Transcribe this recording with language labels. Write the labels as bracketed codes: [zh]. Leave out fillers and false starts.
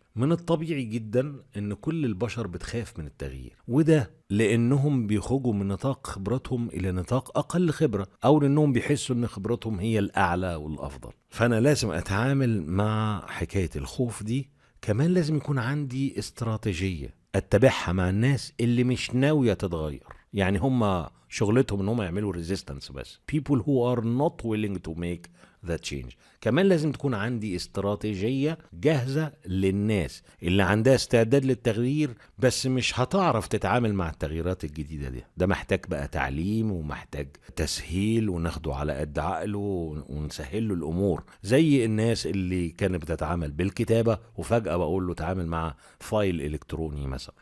[ar] من الطبيعي جدا ان كل البشر بتخاف من التغيير، وده لانهم بيخرجوا من نطاق خبرتهم الى نطاق اقل خبرة، او لانهم بيحسوا ان خبرتهم هي الاعلى والافضل. فانا لازم اتعامل مع حكاية الخوف دي. كمان لازم يكون عندي استراتيجية اتبعها مع الناس اللي مش ناوية تتغير. يعني هم شغلتهم ان هم يعملوا resistance بس. [en] people who are not willing to make that change. [ar] كمان لازم تكون عندي استراتيجية جاهزة للناس اللي عندها استعداد للتغيير بس مش هتعرف تتعامل مع التغييرات الجديدة دي. ده محتاج بقى تعليم ومحتاج تسهيل وناخده على قد عقله ونسهل له الأمور، زي الناس اللي كانت بتتعامل بالكتابة وفجأة بقول له تعامل مع فايل إلكتروني مثلا.